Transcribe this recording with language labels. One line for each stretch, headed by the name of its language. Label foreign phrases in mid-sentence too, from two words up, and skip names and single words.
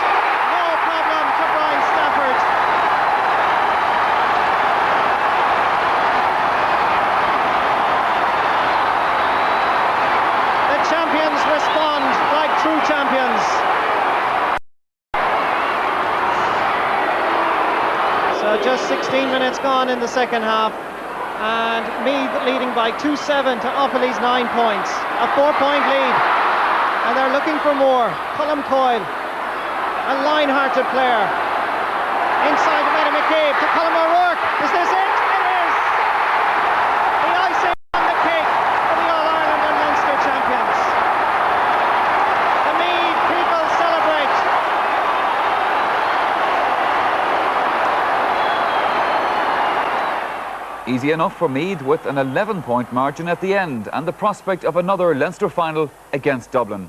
English: No problem to Brian Stafford. The champions respond like true champions. So just 16 minutes gone in the second half, and Meath leading by 2-7 to Offaly's 9 points. A 4-point lead, and they're looking for more. Colm Coyle, a line-hearted player. Inside to Matty McCabe, to Colm O'Rourke. Is this it? It is! The icing on the cake for the All-Ireland and Munster champions. The Meath people celebrate. Easy enough for Meath with an 11-point margin at the end and the prospect of another Leinster final against Dublin.